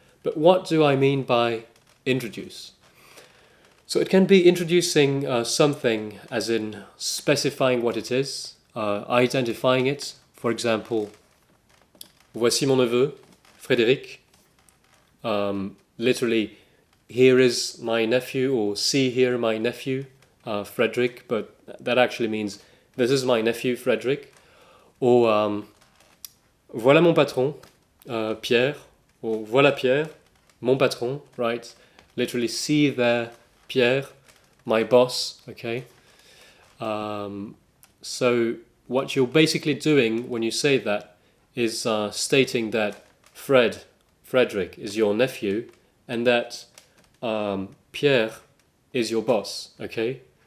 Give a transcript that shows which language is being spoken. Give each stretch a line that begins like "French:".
English: But what do I mean by introduce? So it can be introducing something, as in specifying what it is, identifying it. For example,
French: voici mon neveu, Frédéric.
English: Literally, here is my nephew, or see here my nephew, Frederick, but that actually means this is my nephew, Frederick.
French: Or voilà mon patron, Pierre. Or voilà Pierre, mon patron, right?
English: Literally, see there, Pierre, my boss, okay? So what you're basically doing when you say that is stating that Frederick is your nephew, and that Pierre is your boss, okay?